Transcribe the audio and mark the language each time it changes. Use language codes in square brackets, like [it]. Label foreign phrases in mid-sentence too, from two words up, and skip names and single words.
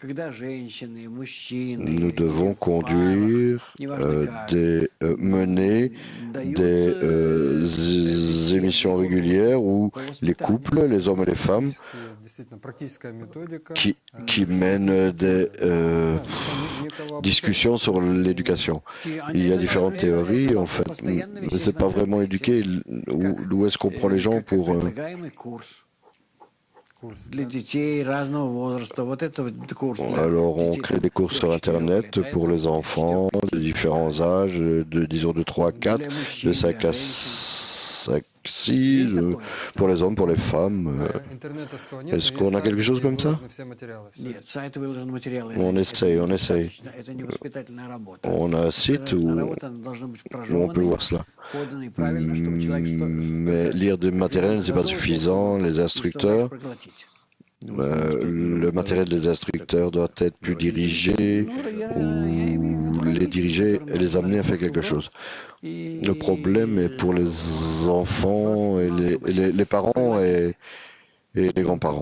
[fr] Nous devons conduire, mener des émissions régulières où les couples, les hommes et les femmes, qui mènent des discussions sur l'éducation. Il y a différentes théories, en fait. C'est pas vraiment éduquer. Où est-ce qu'on prend les gens pour [ru] для детей разного возраста. Вот это вот курс для [fr] Alors, on [ru] детей [fr] crée des cours sur [ru] 3-4 [fr] Internet [ru] лет. [fr] pour les enfants de différents âges, disons de 3 à 4, [ru] Для [fr] de [ru] мужчин, [fr] 5 [ru] для [fr] à [ru] женщин. [fr] 5, 6, [ru] Есть такое? [fr] pour les hommes, pour les femmes. [ru] Интернетовского нет, [fr] Est-ce [ru] но [fr] qu'on [ru] есть [fr] a quelque [ru] сайты, [fr] chose [ru] где [fr] comme ça? [ru] выложены все материалы. Всё Нет, сайты выложены материалы. [fr] On [ru] Это [fr] essaye, on essaye. [ru] недостаточно. Это не воспитательная работа. [fr] On a un site [ru] Воспитательная [fr] où [ru] работа она должна быть [fr] on peut [ru] прожеванной, [fr] voir cela. [ru] поданной правильно, чтобы человек [fr] Mais lire du matériel, c'est pas suffisant. Les instructeurs, [ru] проглотить. [fr] le matériel des instructeurs doit être plus dirigé ou les diriger et les amener à faire quelque chose. Le problème est pour les enfants et les parents et les grands-parents.